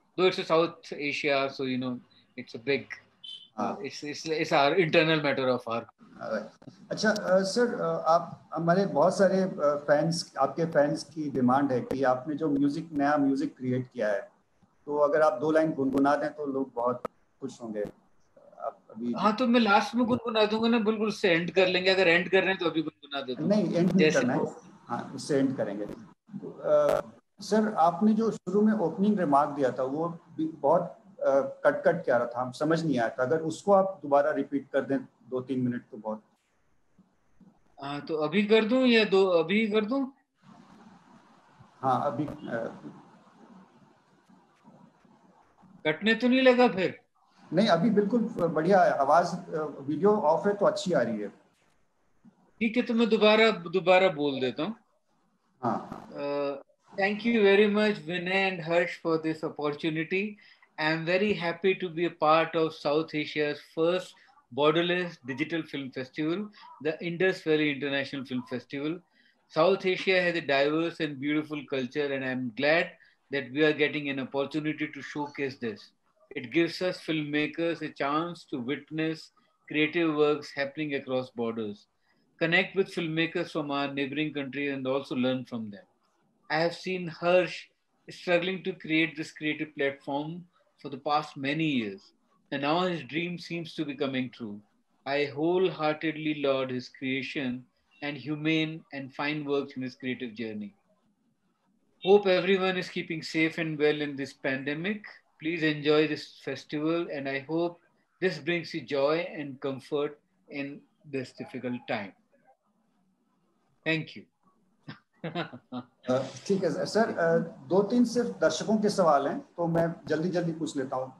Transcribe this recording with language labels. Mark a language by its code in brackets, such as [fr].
[en] Though it's a South Asia, so it's a big. It's our internal matter of our. [hi] अच्छा sir, आप हमारे बहुत सारे fans, आपके फैंस की डिमांड है कि आपने जो नया म्यूजिक क्रिएट किया है, तो अगर आप 2 लाइन गुनगुना दें तो लोग बहुत खुश होंगे। आप अभी हाँ, तो मैं लास्ट में गुनगुना दूंगा ना, बिल्कुल उससे एंड कर लेंगे। अगर एंड कर रहे हैं तो अभी गुनगुना देता हूं। नहीं, एंड नहीं करना है, हाँ उससे एंड करेंगे। सर, आपने जो शुरू में ओपनिंग रिमार्क दिया था वो बहुत कट क्या रहा था, हम समझ नहीं आया था। अगर उसको आप दोबारा रिपीट कर दें 2-3 मिनट तो बहुत। हाँ, तो अभी कर दूं या अभी कर दूं? हाँ, अभी कटने तो नहीं लगा फिर? नहीं, अभी बिल्कुल बढ़िया है आवाज। वीडियो ऑफ है तो अच्छी आ रही है। ठीक है, तो मैं दोबारा बोल देता हूँ। हाँ। [en] Thank you very much, Vinay and Harsh, for this opportunity. I am very happy to be a part of South Asia's first borderless digital film festival, the Indus Valley International Film Festival. South Asia has a diverse and beautiful culture, and I'm glad that we are getting an opportunity to showcase this. It gives us filmmakers a chance to witness creative works happening across borders, connect with filmmakers from our neighboring countries, and also learn from them. I have seen Harsh struggling to create this creative platform for the past many years, and now his dream seems to be coming true. I wholeheartedly laud his creation and humane and fine works in his creative journey. Hope everyone is keeping safe and well in this pandemic. Please enjoy this festival, and I hope this brings you joy and comfort in this difficult time. Thank you. [hi] ठीक है sir, 2-3 सिर्फ दर्शकों के सवाल हैं, तो मैं जल्दी पूछ लेता हूँ।